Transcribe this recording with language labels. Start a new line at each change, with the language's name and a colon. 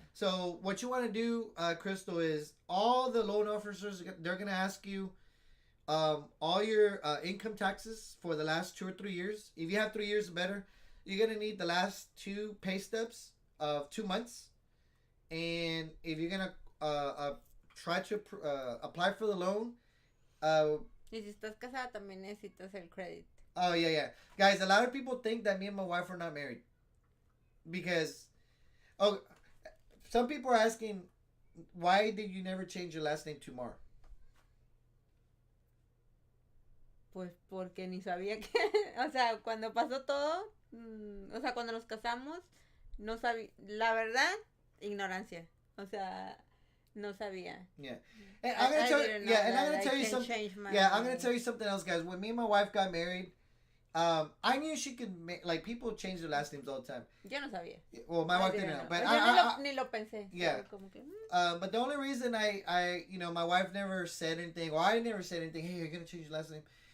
English: So what you want to do, Crystal, is all the loan officers, they're going to ask you all your income taxes for the last 2 or 3 years. If you have 3 years or better, you're going to need the last 2 pay stubs of 2 months. And if you're going to try to apply for the loan.
Spanish: Y si estás casada también necesitas el credit.
English: Oh, yeah. Guys, a lot of people think that me and my wife are not married. Because, some people are asking, why did you never change your last name to Mar?
Spanish: Pues porque ni sabía que, o sea, cuando pasó todo, o sea, cuando nos casamos, no sabía, la verdad, ignorancia. O sea, no sabía.
English: Yeah. And I'm gonna tell you something. Yeah, I'm gonna tell you something else, guys. When me and my wife got married, I knew she could make, like, people change their last names all the time.
Spanish: Yo no sabía.
English: Well, my wife didn't know, but
Spanish: ni lo pensé.
English: Yeah.
Spanish: Como que,
English: but the only reason I my wife never said anything, or I never said anything, hey, you're gonna change your last name.